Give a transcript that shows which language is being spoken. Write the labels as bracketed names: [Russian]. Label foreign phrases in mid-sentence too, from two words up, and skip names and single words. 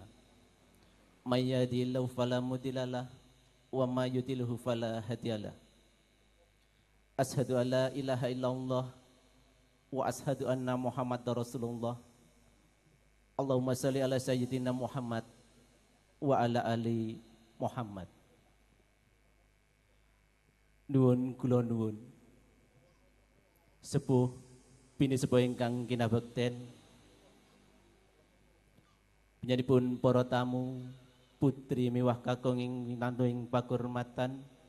[Arabic] من يهده الله فلا مضل له ومن يضلله فلا هادي له. أشهد أن لا إله إلا الله وأشهد أن محمدا رسول الله. اللهم صل على سيدنا محمد وعلى آل محمد. [Javanese] Nuwun kula nuwun. Sepuh bini sepuh ingkang kinabekten. Panjenenganipun para tamu putri miwah kakung ing nantuing pakurmatan.